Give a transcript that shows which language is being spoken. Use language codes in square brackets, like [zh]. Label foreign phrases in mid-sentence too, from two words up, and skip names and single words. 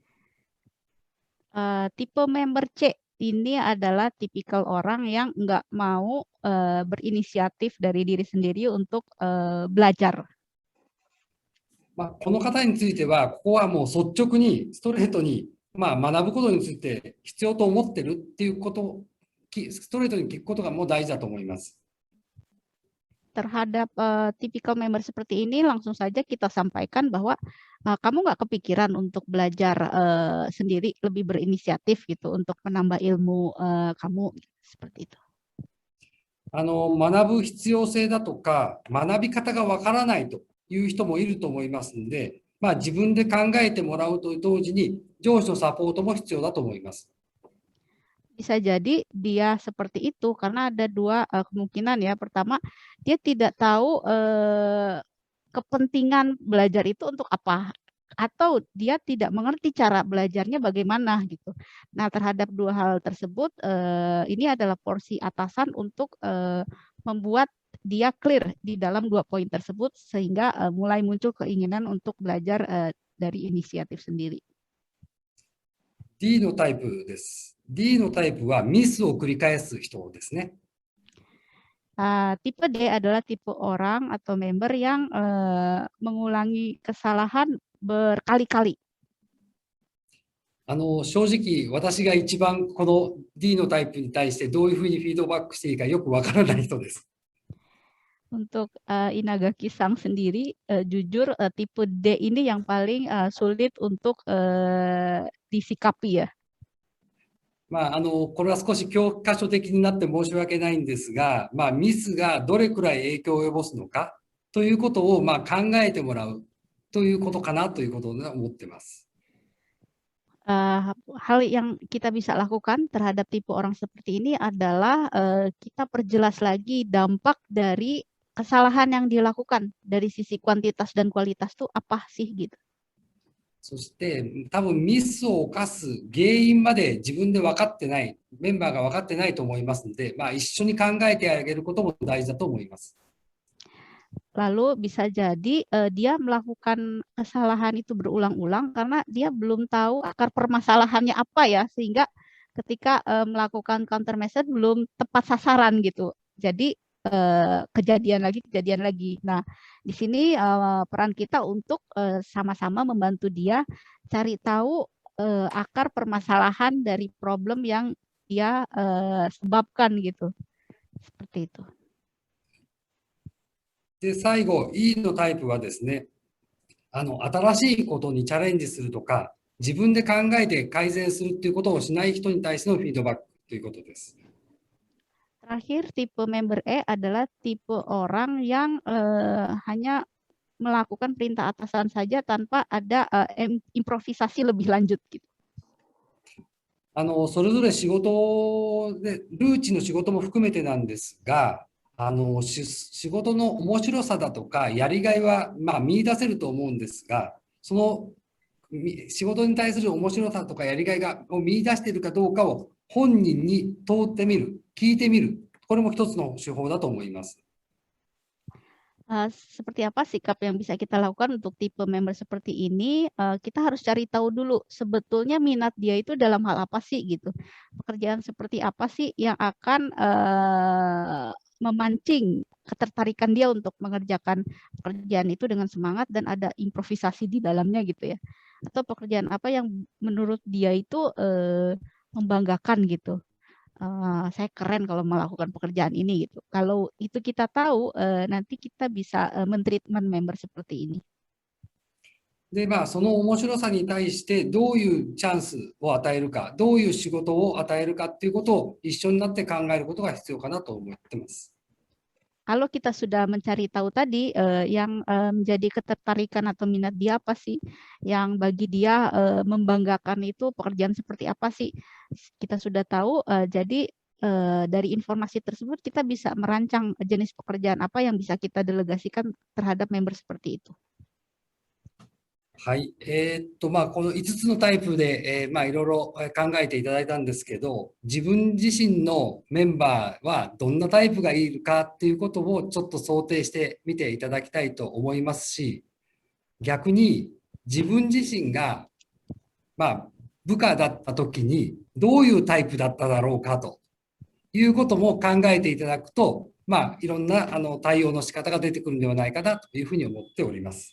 [id] Tipe member C ini adalah tipikal orang yang nggak mau berinisiatif dari diri sendiri untuk belajar. [ja] この方については、ここはもう率直に、ストレートに、学ぶことについて必要と思ってるっていうこと、ストレートに聞くことがもう大事だと思います。 [id] Terhadap tipikal member seperti ini, langsung saja kita sampaikan bahwa kamu nggak kepikiran untuk belajar sendiri, lebih berinisiatif gitu untuk menambah ilmu kamu seperti itu. [ja] 学ぶ必要性だとか、学び方がわからないという人もいると思いますので、自分で考えてもらうと同時に、上司のサポートも必要だと思います。 [id] Bisa jadi dia seperti itu karena ada dua kemungkinan ya. Pertama, dia tidak tahu kepentingan belajar itu untuk apa, atau dia tidak mengerti cara belajarnya bagaimana gitu. Nah, terhadap dua hal tersebut, ini adalah porsi atasan untuk membuat dia clear di dalam dua poin tersebut sehingga mulai muncul keinginan untuk belajar dari inisiatif sendiri. [ja] D のタイプです。D のタイプはミスを繰り返す人ですね。 [id] Tipe D adalah tipe orang atau member yang mengulangi kesalahan berkali-kali. [ja] 正直、私が一番この D のタイプに対してどういうふうにフィードバックしていいかよくわからない人です。 [id] Untuk Inagaki-san sendiri, jujur tipe D ini yang paling sulit untuk disikapi ya. [ja] これは少し教科書的になって申し訳ないんですが、ミスがどれくらい影響を及ぼすのかということを考えてもらうということかなということを思っています。 [id] Hal yang kita bisa lakukan terhadap tipe orang seperti ini adalah kita perjelas lagi dampak dari kesalahan yang dilakukan dari sisi kuantitas dan kualitas tuh apa sih gitu. [ja] そして多分ミスを犯す原因まで自分で分かってない、メンバーが分かってないと思いますので、一緒に考えてあげることも大事だと思います。 [id] Lalu bisa jadi dia melakukan kesalahan itu berulang-ulang karena dia belum tahu akar permasalahannya apa ya, sehingga ketika melakukan countermeasure belum tepat sasaran gitu. Jadi kejadian lagi. Nah, di sini peran kita untuk sama-sama membantu dia cari tahu akar permasalahan dari problem yang dia sebabkan gitu. Seperti itu. [ja] で、最後、E のタイプはですね、新しいことにチャレンジするとか、自分で考えて改善するということをしない人に対してのフィードバックということです。 [id] Terakhir, tipe member E adalah tipe orang yang hanya melakukan perintah atasan saja tanpa ada improvisasi lebih lanjut gitu. [ja] それぞれ仕事で、ルーチの仕事も含めてなんですが、仕事の面白さだとかやりがいは見出せると思うんですが、その仕事に対する面白さとかやりがいを見出しているかどうかを本人に問ってみる、聞いてみる、これも一つの手法だと思います。 [id] Seperti apa sikap yang bisa kita lakukan untuk tipe member seperti ini? Kita harus cari tahu dulu sebetulnya minat dia itu dalam hal apa sih gitu. Pekerjaan seperti apa sih yang akan memancing ketertarikan dia untuk mengerjakan pekerjaan itu dengan semangat dan ada improvisasi di dalamnya gitu ya. Atau pekerjaan apa yang menurut dia itu membanggakan gitu. Saya keren kalau melakukan pekerjaan ini gitu. Kalau itu kita tahu, nanti kita bisa men-treatment member seperti ini. [ja] で、その面白さに対してどういうチャンスを与えるか、どういう仕事を与えるかっていうことを一緒になって考えることが必要かなと思ってます。 [id] kalau kita sudah mencari tahu tadi yang menjadi ketertarikan atau minat dia apa sih, yang bagi dia membanggakan itu pekerjaan seperti apa sih, kita sudah tahu, jadi dari informasi tersebut kita bisa merancang jenis pekerjaan apa yang bisa kita delegasikan terhadap member seperti itu. [ja] はい。この5つのタイプで、いろいろ考えていただいたんですけど、自分自身のメンバーはどんなタイプがいるかっていうことをちょっと想定してみていただきたいと思いますし、逆に自分自身が、部下だった時にどういうタイプだっただろうかということも考えていただくと、いろんな対応の仕方が出てくるんではないかなというふうに思っております。